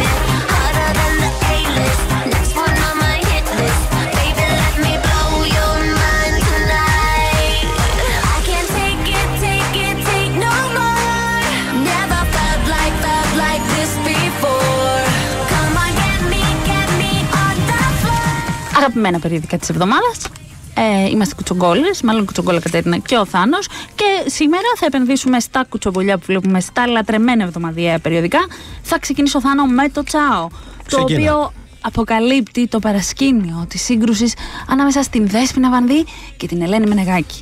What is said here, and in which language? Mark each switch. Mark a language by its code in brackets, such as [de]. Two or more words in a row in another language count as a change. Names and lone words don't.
[en] Harder than the A-list, next one on my hit list. Baby, let me blow your mind tonight. I can't take no more. Never felt like this before. Come on, get me on the floor. [el] Αγαπημένα περιοδικά της εβδομάδας. Είμαστε κουτσογκόλες, μάλλον κουτσογκόλα Κατέρινα και ο Θάνος. Και σήμερα θα επενδύσουμε στα κουτσομπολιά που βλέπουμε στα λατρεμένα εβδομαδιαία περιοδικά. Θα ξεκινήσω, Θάνο, με το Τσάο. Το οποίο αποκαλύπτει το παρασκήνιο της σύγκρουσης ανάμεσα στην Δέσποινα Βανδύ και την Ελένη Μενεγάκη.